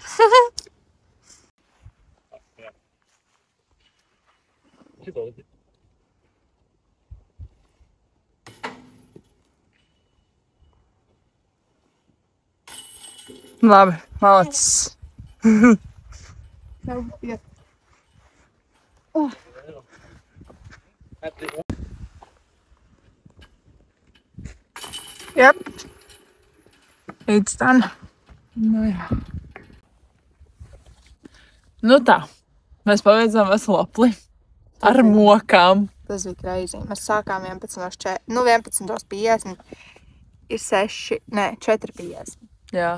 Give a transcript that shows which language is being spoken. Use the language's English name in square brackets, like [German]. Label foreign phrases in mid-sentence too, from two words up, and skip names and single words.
[Latvian] Labi, malacis. [English] Yep. It's done. [Latvian] Nu jā. Nu tā, mēs paveidzām veselu apli ar mokām. Tas bija crazy. Mēs sākām 11:50. Ir 4:50. Jā,